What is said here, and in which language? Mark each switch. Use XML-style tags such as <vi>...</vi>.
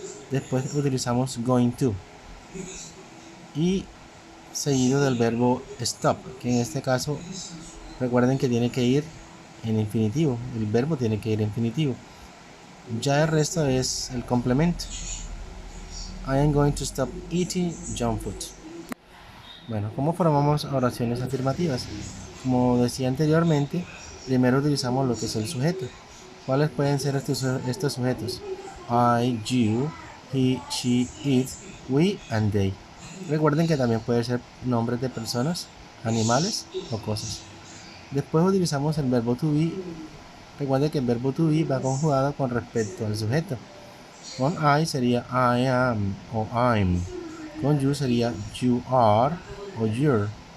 <es>Después utilizamos going to, y seguido del verbo stop, que en este caso, recuerden que tiene que ir en infinitivo, el verbo tiene que ir en infinitivo. Ya el resto es el complemento.</es> <en>I am going to stop eating junk food.</en> <es>Bueno, ¿cómo formamos oraciones afirmativas? Como decía anteriormente, primero utilizamos lo que es el sujeto. ¿Cuáles pueden ser estos sujetos?</es> <en>I, you, he, she, it, we and they.</en> <es>Recuerden que también pueden ser nombres de personas, animales o cosas. Después utilizamos el verbo to be. Recuerden que el verbo to be va conjugado con respecto al sujeto. Con I sería I am o I'm. Con you sería you are o you're.</es>